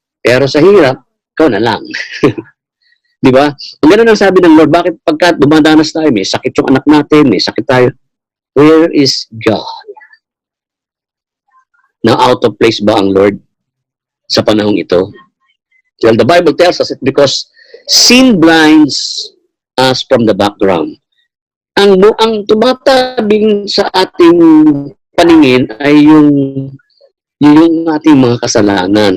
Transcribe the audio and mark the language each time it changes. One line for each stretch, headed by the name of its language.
Filipino: Pero sa hirap, ikaw na lang. Di ba? Ang ganun ang sabi ng Lord, bakit pagka dumadanas tayo, may sakit yung anak natin, may sakit tayo.
English: Where is God?
Filipino: Na out of place ba ang Lord sa panahong ito?
English: Well, the Bible tells us it because sin blinds us from the background.
Filipino: Ang tumatabing sa ating paningin ay yung ating mga kasalanan.